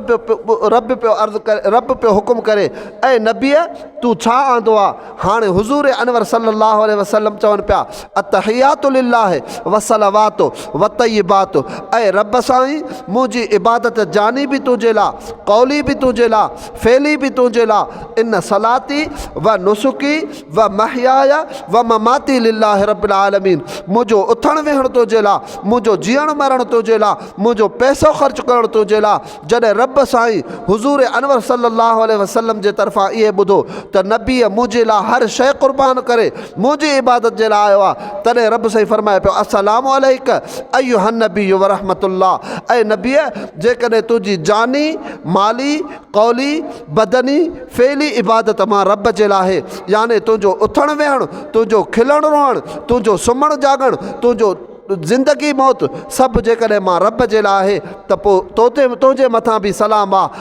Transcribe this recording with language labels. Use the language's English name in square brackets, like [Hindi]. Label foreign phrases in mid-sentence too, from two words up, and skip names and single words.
[Sindhi] रब पियो हुकुम करे, ऐं नबीअ तूं छा आंदो आहे? हाणे हुज़ूर अनवर [Arabic] صلى الله عليه وسلم [Sindhi] चवनि पिया [Arabic] التحيات لله والصلوات والطيبات. [Sindhi] ऐं रब साईं मुंहिंजी इबादत जानी बि तुंहिंजे लाइ, कौली बि तुंहिंजे लाइ, फेली बि तुंहिंजे लाइ। [Arabic] إن صلاتي ونسكي ومحياي ومماتي لله رب العالمين. [Sindhi] मुंहिंजो उथणु वेहणु तुंहिंजे लाइ, मुंहिंजो जीअणु मरणु तुंहिंजे लाइ, मुंहिंजो पैसो ख़र्च करणु तुंहिंजे लाइ। जॾहिं रब साईं हुज़ूर अनवर [Arabic] صلى الله عليه وسلم [Sindhi] जे तरफ़ां इहे ॿुधो त नबीअ मुंहिंजे लाइ हर शइ क़ुर्बान करे मुंहिंजी इबादत जे लाइ आयो आहे, तॾहिं रब साईं फरमाए पियो [Arabic] السلام عليك أيها النبي ورحمة الله. [Sindhi] ऐं नबीअ जेकॾहिं तुंहिंजी जानी, माली, कौली, बदनी, फेली इबादत मां रब जे लाइ आहे, यानी तुंहिंजो उथणु वेहणु, तुंहिंजो खिलणु रोअणु, तुंहिंजो सुम्हणु जाॻणु, तुंहिंजो ज़िंदगी मौत सभु जेकॾहिं मां रब जे लाइ आहे त पोइ तुंहिंजे मथां बि सलाम आहे।